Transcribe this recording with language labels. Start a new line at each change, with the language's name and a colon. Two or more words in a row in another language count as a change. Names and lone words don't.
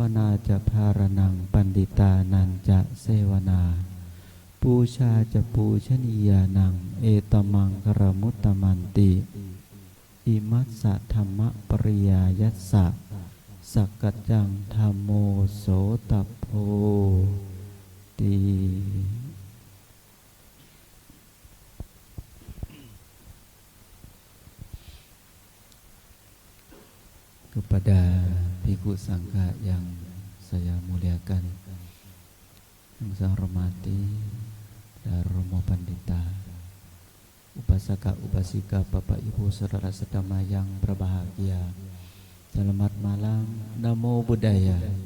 Pali: นาจะภารนังปันดิตานันจะเสวนาปูชาจะปูชนียานังเอตมังกรมุตตมันติอิมัสสะธรรมปริยายัสสะสักกัจจังธัมโมโสตัพโพติ
Indonesian: Kepada Bhikkhu Sangha yang saya muliakan, yang saya hormati, Romo Pandita, Upasaka Upasika, Bapak Ibu Saudara Sedama yang berbahagia, selamat malam,
Pali: Namo Buddhaya.